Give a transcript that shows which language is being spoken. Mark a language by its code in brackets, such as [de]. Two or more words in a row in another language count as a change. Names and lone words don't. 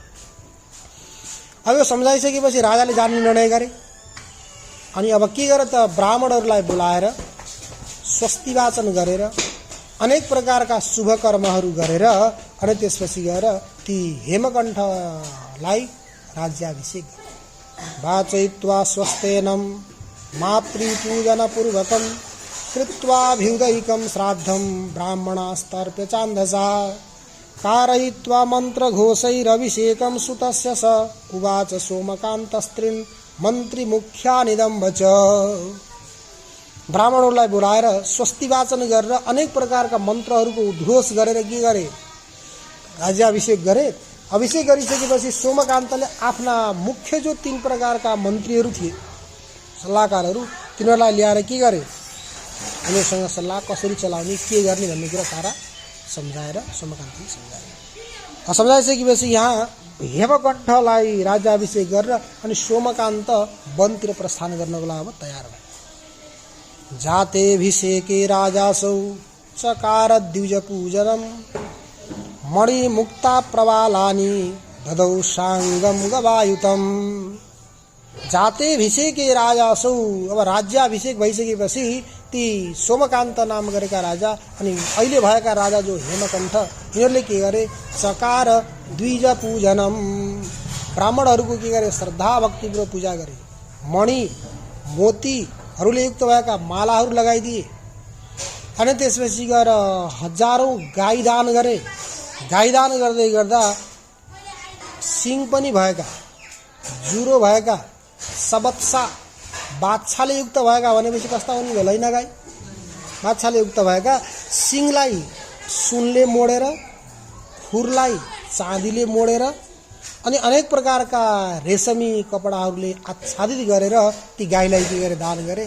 [ne] अब यो सम्झाइसकेपछि राजाले जाने निर्णय गरे। अनि अब के गरे त ब्राह्मणहरूलाई बोलाएर स्वस्ति वाचन गरेर अनेक प्रकारका शुभ कर्महरू गरेर अनि त्यसपछि गएर ती हेमकण्ठलाई राज्याभिषेक गरे। [sa] वाचयित्वा स्वस्तेनं मातृपूजनपूर्वकं कृत्वाभ्युदयिकं श्राद्धं ब्राह्मणास्तर्प्य चान्दसा कारयित्वा मन्त्रघोषैरभिषेकं सुतस्य स उवाच सोमकान्तस्त्रीन् मन्त्रीमुख्यानिदं वच। [ne] ब्राह्मणहरूलाई बोलाएर स्वस्ति वाचन गरेर अनेक प्रकारका मन्त्रहरूको उद्घोष गरेर के गरे, राज्याभिषेक गरे। अभिषेक गरिसकेपछि सोमकान्तले आफ्ना मुख्य जो 3 प्रकारका मन्त्रीहरू थिए, सल्लाहकारहरू, तिनीहरूलाई ल्याएर के गरे, उनीहरूसँग सल्लाह कसरी चलाउने, के गर्ने भन्ने कुरा सारा सम्झाएर सोमकान्तले सम्झाए। सम्झाइसकेपछि यहाँ हेमकण्ठलाई राज्याभिषेक गरेर अनि सोमकान्त वनतिर प्रस्थान गर्नको लागि अब तयार भयो। [sa] जातेभिषेके राजासौ चकार द्विजपूजनम् मणिमुक्ता प्रवालानि ददौ साङ्गम गवायुतम्। जातेभिषेके राजासौ, [ne] अब राज्याभिषेक भइसकेपछि ती सोमकान्त नाम गरेका राजा अनि अहिले भएका राजा जो हेमकण्ठ, यिनीहरूले के गरे, [sa] चकार द्विज पूजनम, [ne] ब्राह्मणहरूको के गरे, श्रद्धा भक्तिपूर्वक पूजा गरे। मणि मोतीहरूले युक्त भएका मालाहरू लगाइदिए अनि त्यसपछि गएर हजारौं गाई दान गरे। गाई दान गर्दै गर्दा सिङ पनि भएका, जुरो भएका, सबत्सा बाछाले युक्त भएका भनेपछि कस्ता हुने भेलै न गाई, बाछाले युक्त भएका सिङलाई सुनले मोडेर, खुरलाई चाँदीले मोडेर अनि अनेक प्रकारका रेशमी कपडाहरूले आच्छादित गरेर ती गाईलाई के गरे, दान गरे।